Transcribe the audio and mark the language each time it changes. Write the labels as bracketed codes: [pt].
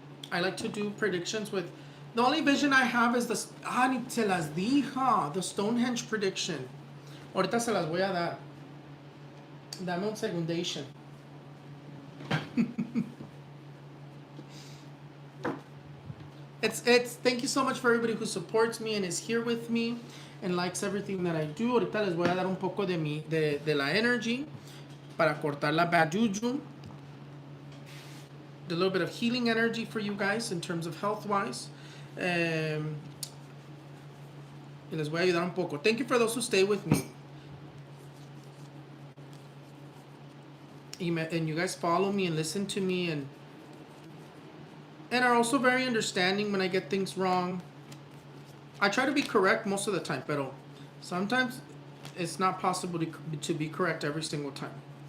[en] I like to do predictions with the only vision I have is the [es] ni te las dije, [en] the Stonehenge prediction. [es] Ahorita se las voy a dar. Dame un segundation. [en] It's thank you so much for everybody who supports me and is here with me and likes everything that I do. [es] Ahorita les voy a dar un poco de la energy para cortar la [en] bad juju. A little bit of healing energy for you guys in terms of health wise. [es] Y les voy a ayudar un poco. [en] Thank you for those who stay with me. And you guys follow me and listen to me and are also very understanding when I get things wrong. I try to be correct most of the time, pero sometimes it's not possible to be correct every single time.